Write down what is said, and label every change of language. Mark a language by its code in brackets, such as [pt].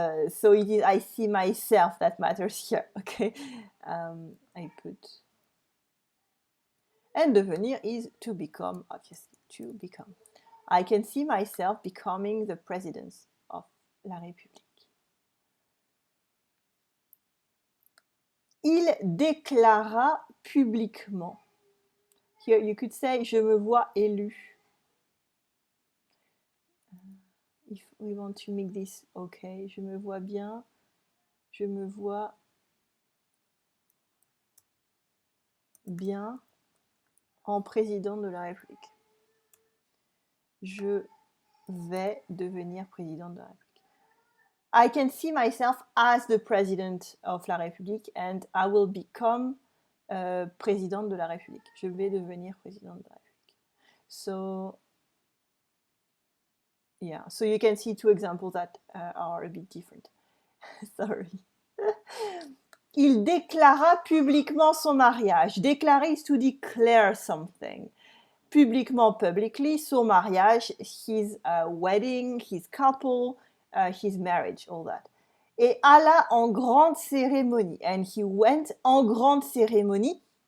[en] So it is I see myself that matters here, okay? I put... And devenir is to become, obviously, to become. I can see myself becoming the president of la République. [fr] Il déclara publiquement. [en] Here you could say, [fr] je me vois élu. [en] If we want to make this okay, [fr] je me vois bien, je me vois bien en président de la République. Je vais devenir président de la République. [en] I can see myself as the president of la République and I will become [fr] président de la République. Je vais devenir président de la République. [en] So, yeah, so you can see two examples that are a bit different. Sorry. [fr] Il déclara publiquement son mariage. [en] Déclarer is to declare something. Publiquement, publicly, [fr] son mariage, [en] his wedding, his couple, his marriage, all that. [fr] Et alla en grande cérémonie. [en] And he went [fr] en grande cérémonie.